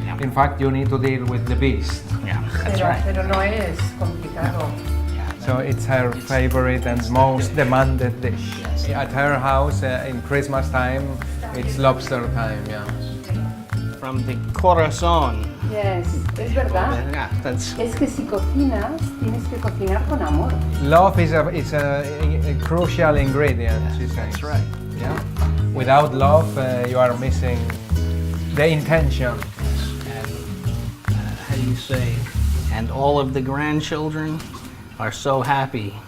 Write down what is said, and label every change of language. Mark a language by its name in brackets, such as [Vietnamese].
[English] In fact, you need to deal with the beast. Yeah, that's right. [Spanish] Pero no es complicado. [English] Yeah, So it's her favorite and most demanded dish. At her house in Christmas time, it's lobster time, yeah. From the corazon. Yes, [Spanish] es verdad. [English] Yeah, that's [Spanish] Es que si cocinas, tienes que cocinar con amor. [English] Love is a crucial ingredient, she says. that's right. Yeah. Without love, you are missing the intention. And how do you say? And all of the grandchildren are so happy.